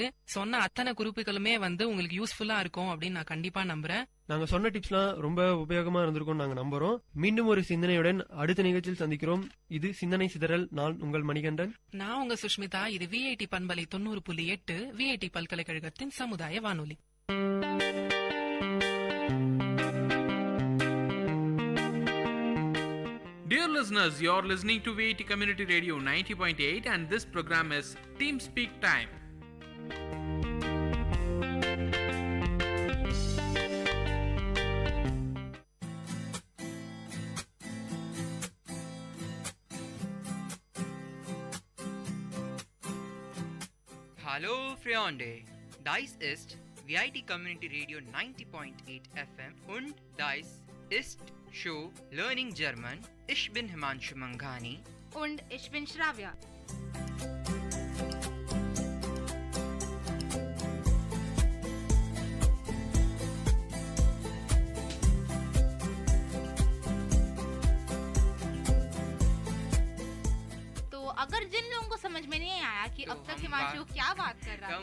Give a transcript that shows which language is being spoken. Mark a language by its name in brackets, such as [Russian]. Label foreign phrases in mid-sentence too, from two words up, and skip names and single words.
[Tamil] சொன்ன அத்தனை குறிப்புகளுமே உங்களுக்கு யூஸ்ஃபுல்லா இருக்கும் அப்படின்னு நான் கண்டிப்பா நம்புறேன். நாங்க சொன்ன டிப்ஸ்லாம் ரொம்ப உபயோகமா இருந்திருக்கும் நாங்க நம்புறோம். மீண்டும் ஒரு சிந்தனையுடன் அடுத்த நிகழ்ச்சியில் சந்திக்கிறோம். இது சிந்தனை சிதறல். நான் உங்கள் மணிகண்டன். நான் உங்க சுஷ்மிதா. இது விஐடி பண்பலை 90.8 விஐடி பல்கலைக்கழகத்தின் சமுதாய வானொலி. [English] Dear listeners, you're listening to Vit Community Radio 90.8 and this program is Team Speak Time. [German] Hallo Freunde, dies ist VIT Community Radio 90.8 FM und dies ist Show Learning German. Ich bin Himanshu Manghani und ich bin Shravya. [Hindi] अगर जिन लोगों को समझ में नहीं आया कि अब तक हिमांशु क्या बात कर रहा था,